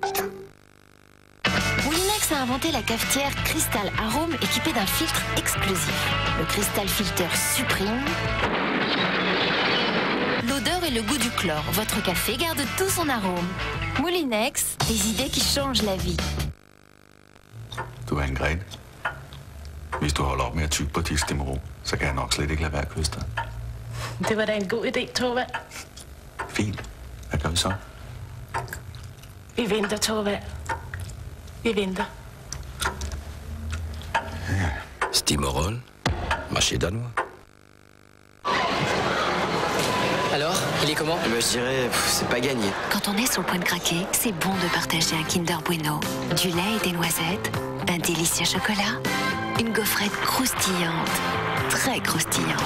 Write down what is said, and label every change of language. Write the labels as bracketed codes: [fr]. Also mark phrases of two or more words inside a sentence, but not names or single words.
[fr] Moulinex a inventé la cafetière Cristal Arôme équipée d'un filtre exclusif. Le Cristal Filter Supreme. L'odeur et le goût du chlore. Votre café garde tout son arôme. Moulinex, des idées qui changent la vie. [da] Du er en gren. Hvis du holder op med at tygge på de stemmerå, så kan jeg nok slet ikke lade være at kysse dig. Det var da en god idé, Torvald. Fint. Hvad gør vi så? Vi venter, Torvald. Vi venter. [fr] Stimorol, marché danois. Alors, il est comment? Je dirais, c'est pas gagné. Quand on est sur le point de craquer, c'est bon de partager un Kinder Bueno. Du lait et des noisettes, un délicieux chocolat, une gaufrette croustillante, très croustillante.